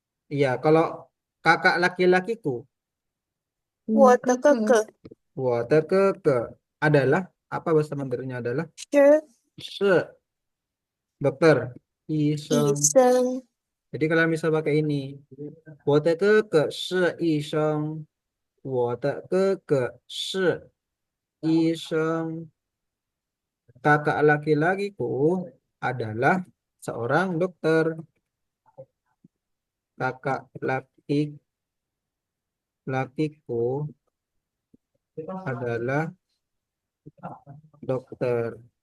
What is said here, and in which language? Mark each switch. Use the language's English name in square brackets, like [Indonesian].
[Indonesian] Iya, kalau kakak laki-lakiku, [Chinese] 我的哥哥 [Indonesian] ke adalah apa bahasa Mandarinnya adalah [Chinese] 是 [Indonesian] se dokter, [Chinese] 医 iseng. 生， [Indonesian] Jadi kalian bisa pakai ini. [Chinese] 我的哥哥是医生，我的哥哥是医生. [Indonesian] Kakak laki-lakiku adalah seorang dokter. Kakak laki-lakiku adalah dokter.